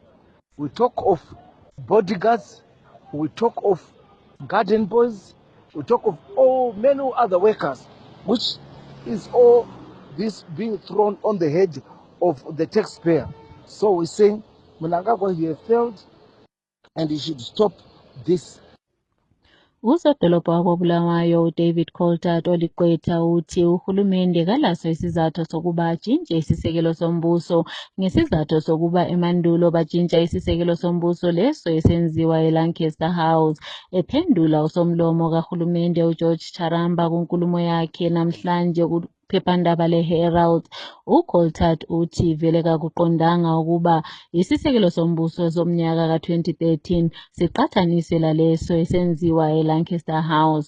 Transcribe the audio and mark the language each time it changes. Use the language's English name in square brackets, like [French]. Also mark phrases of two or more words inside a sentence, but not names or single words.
[English] We talk of bodyguards. We talk of garden boys. We talk of many other workers, which is all this being thrown on the head of the taxpayer. So we're saying, Mnangagwa, you have failed, and you should stop this. [North Ndebele] Usodolobha wako-Bulawayo uDavid Coltart oliqwetha uthi uhulumende kalaso isizathu sokuba atshintshe isisekelo sombuso ngesizathu sokuba emandulo batshintsha isisekelo sombuso leso esenziwa eLancaster House. Ephendula usomlomo kahulumende uGeorge Charamba kunkulumo yakhe namhlanje phephandaba leHerald, uColtart uthi vele kakuqondanga ukuba isisekelo sombuso somnyaka ka-2013 siqathaniswe laleso esenziwa eLancaster House.